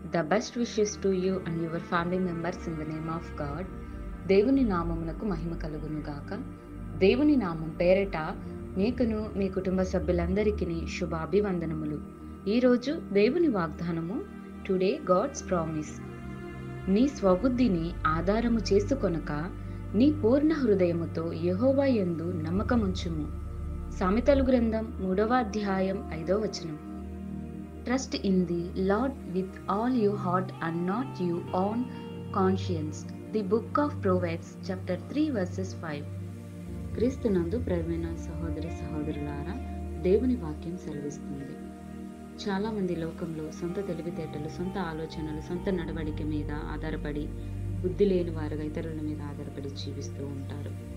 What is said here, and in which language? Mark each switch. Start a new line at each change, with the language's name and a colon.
English: The best wishes to you and your family members in the name of God.
Telugu: దేవుని నామమునకు మహిమ కలుగును గాక. దేవుని నామం పేరిట మీకును మీ కుటుంబ సభ్యులందరికీ శుభాభివందనములు. ఈరోజు దేవుని వాగ్దానము,
English: Today God's promise.
Telugu: నీ స్వబుద్ధిని ఆధారము చేసుకొనక నీ పూర్ణ హృదయముతో యెహోవా యందు నమ్మకముంచుము. సామెతలు గ్రంథం 3వ అధ్యాయం 5వ వచనం.
English: Trust in the Lord with all your heart and not your own conscience. The book of Proverbs chapter 3 verses 5.
Telugu: క్రీస్తునందు ప్రియమైన సహోదరి సహోదరులారా, దేవుని వాక్యం సెలవిస్తుంది. చాలా మంది లోకంలో సొంత తెలివితేటలు, సొంత ఆలోచనలు, సొంత నడవడిక మీద ఆధారపడి బుద్ధి లేని వారుగా ఇతరుల మీద ఆధారపడి జీవిస్తూ ఉంటారు.